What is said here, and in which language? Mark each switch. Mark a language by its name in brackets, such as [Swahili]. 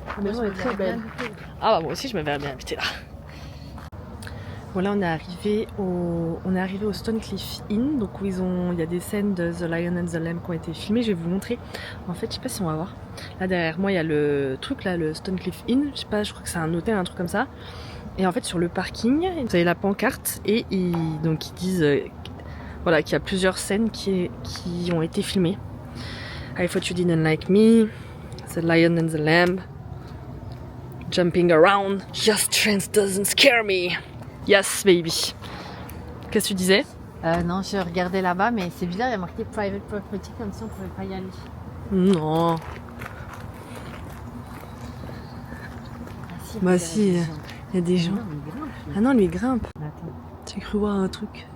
[French] La maison est très belle. Ah bah moi aussi, je me verrais bien habiter là. Voilà, on est arrivé au Stonecliff Inn, donc où il y a des scènes de The Lion and the Lamb qui ont été filmées. Je vais vous montrer. En fait, je sais pas si on va voir. Là derrière moi, il y a le truc là, le Stonecliff Inn. Je sais pas, je crois que c'est un hôtel, un truc comme ça. Et en fait, sur le parking, vous avez la pancarte et ils disent voilà, qu'il y a plusieurs scènes qui ont été filmées. [English] I thought you didn't like me, The Lion and the Lamb, jumping around, your strength doesn't scare me. Yes, baby. [French] Qu'est-ce que tu disais? Non, je regardais là-bas, mais c'est bizarre, il y a marqué [English] private property [French] comme si on pouvait pas y aller. Non. Bah si, il y a des gens. Ah non, lui il grimpe. Attends. Tu as cru voir un truc?